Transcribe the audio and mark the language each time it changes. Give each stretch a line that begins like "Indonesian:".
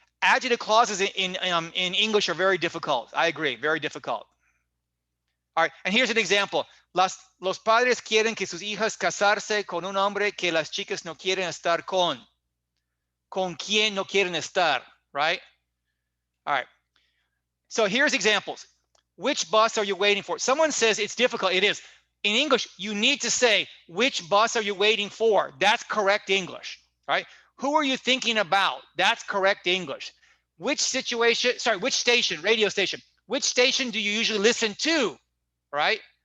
English: Adjective clauses in English are very difficult. I agree, very difficult. All right. And here's an example.
Spanish: Los padres quieren que sus hijas casarse con un hombre que las chicas no quieren estar con. Con quien no quieren estar.
English: Right. All right. So here's examples. Which bus are you waiting for? Someone says it's difficult. It is. In English, you need to say, which bus are you waiting for? That's correct English, right? Who are you thinking about? That's correct English. Which station, radio station, which station do you usually listen to, right?